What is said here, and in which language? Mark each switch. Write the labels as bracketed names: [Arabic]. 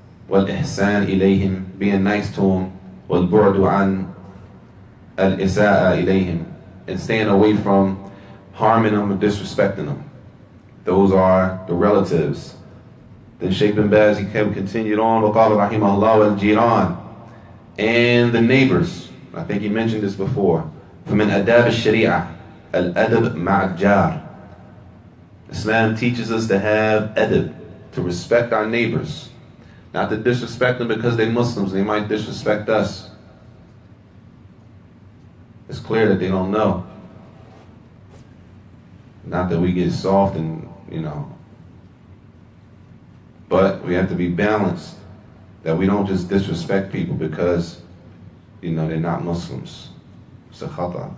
[Arabic] والإحسان إليهم, [English] being nice to them. [Arabic] والبعد عن الإساءة إليهم, [English] and staying away from harming them or disrespecting them. Those are the relatives. Then Shaykh bin Baz, he continued on, [Arabic] وقال رحمه الله والجيران, [English] and the neighbors. I think he mentioned this before. [Arabic] فمن أداب الشريعة الأدب مع الجار. [English] Islam teaches us to have adab, to respect our neighbors, not to disrespect them because they're Muslims. They might disrespect us. It's clear that they don't know. Not that we get soft and, but we have to be balanced, that we don't just disrespect people because, they're not Muslims. It's a khata.